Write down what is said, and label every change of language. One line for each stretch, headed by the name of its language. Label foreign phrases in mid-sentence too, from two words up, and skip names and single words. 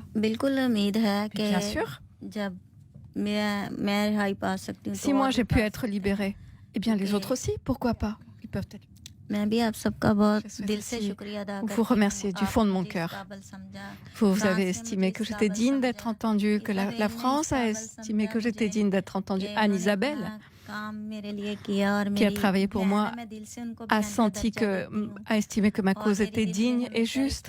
Hindi: बिल्कुल उम्मीद है कि
French: Bien sûr.
Hindi: जब मैं रिहाई पा सकती हूँ,
French: Si moi j'ai pu être libérée, eh bien les autres aussi, pourquoi pas? Ils peuvent être...
Hindi: मैं भी आप सबका बहुत दिल से शुक्रिया अदा करती हूँ।
French: Vous remercier du fond de mon cœur. Vous avez estimé que j'étais digne d'être entendue, que la France a estimé que j'étais digne d'être entendue. Anne-Isabelle, qui a travaillé pour moi, a estimé que ma cause était digne et juste.